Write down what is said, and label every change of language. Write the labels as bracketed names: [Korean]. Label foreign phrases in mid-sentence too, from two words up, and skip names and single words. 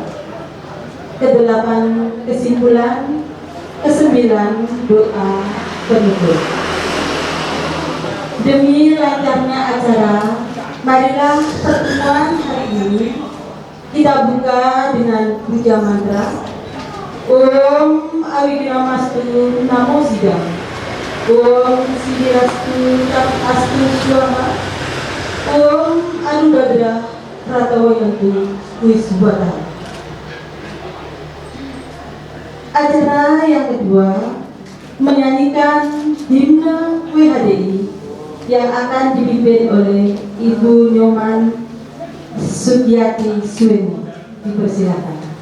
[Indonesian] Kedelapan, kesimpulan. Kesembilan, doa penutup. Demi lancarnya acara, marilah pertemuan hari ini kita buka dengan puja mantra [Sanskrit] Om Awigiramastu Namo Sidam, Om Sidirastu Astu Swama, Om Anubadra Pratawayantu Wiswata. [Indonesian] Acara yang kedua, menyanyikan himne WHDI yang akan dipimpin oleh Ibu Nyoman Sugiyati Suweno. Dipersilakan.